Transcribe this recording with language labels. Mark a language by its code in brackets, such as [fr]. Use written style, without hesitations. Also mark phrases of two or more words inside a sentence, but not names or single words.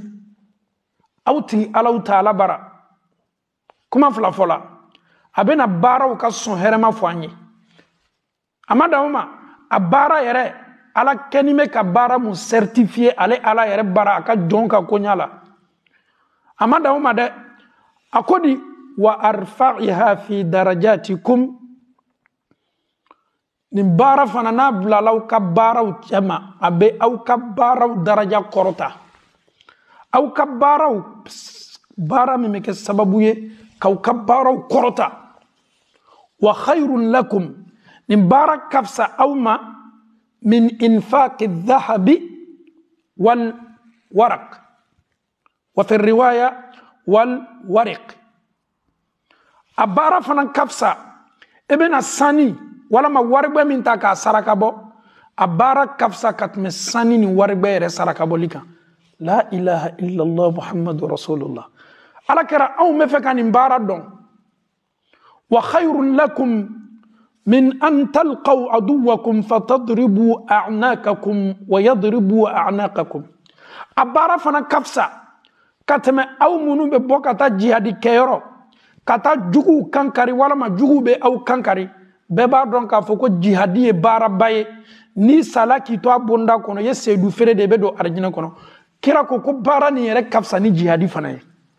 [bm] aw tigi alaw ta'ala bara kuma fila fɔla a bɛna baaraw ka sɔn hɛrɛma fɔ an ye a ma d'aw ma a baara yɛrɛ ala kɛni bɛ ka baara mun certifié ale ala yɛrɛ bara a ka jɔn ka koɲa la a ma d'aw ma dɛ a ko di [ar] وأرفعها في درجاتكم [bm] nin baara fana n'a bilalaw ka baaraw cɛma a bɛ aw ka baaraw daraja kɔrɔta aw ka baaraw baara min bɛ kɛ sababu ye k'aw ka baaraw kɔrɔta [ar] وخير لكم [bm] nin baara ka fisa aw ma [ar] من إنفاق الذهب والورق وفي رواية والورق [bm] a baara fana ka fisa e bɛna sani walama waribɛ min ta k'a saraka bɔ a baara ka fisa ka tɛmɛ sani ni waribɛ yɛrɛ saraka bɔli kan [ar] لا إله إلا الله محمد رسول الله [bm] ala kɛra anw bɛ fɛ ka nin baara dɔn [ar] وخير لكم من أن تلقوا عدوكم فتضربوا أعناقكم ويضربوا أعناقكم [bm] a baara fana ka fisa ka tɛmɛ aw minnu bɛ bɔ ka taa jihadi kɛyɔrɔ ka taa juguw kankari walama juguw bɛ aw kankari bɛɛ b'a dɔn k'a fɔ ko jihadi ye baaraba ye ni sala k'i to a bonda kɔnɔ ye seedu feere de bɛ don arijinɛ kɔnɔ kira ko baara nin yɛrɛ ka fisa ni jihadi fana ye